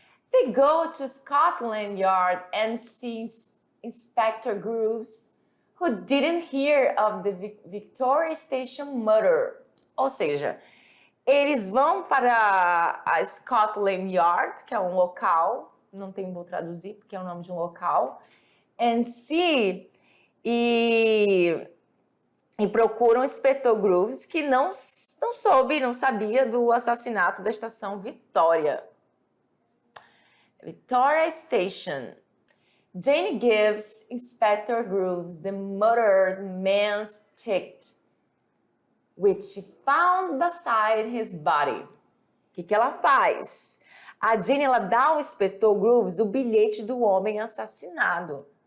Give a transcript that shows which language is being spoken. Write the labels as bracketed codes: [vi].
[en] They go to Scotland Yard and see Inspector Grooves, who didn't hear of the Victoria Station murder. [pt] Ou seja, eles vão para a Scotland Yard, que é um local, vou traduzir porque é o nome de um local, [en] and see [pt] e procuram o Inspetor Grooves, que não sabia do assassinato da estação Vitória. [en] Victoria Station. Jane gives Inspector Grooves the murdered man's ticket, which she found beside his body. [pt] O que ela faz? A Jane, ela dá ao Inspetor Grooves o bilhete do homem assassinado.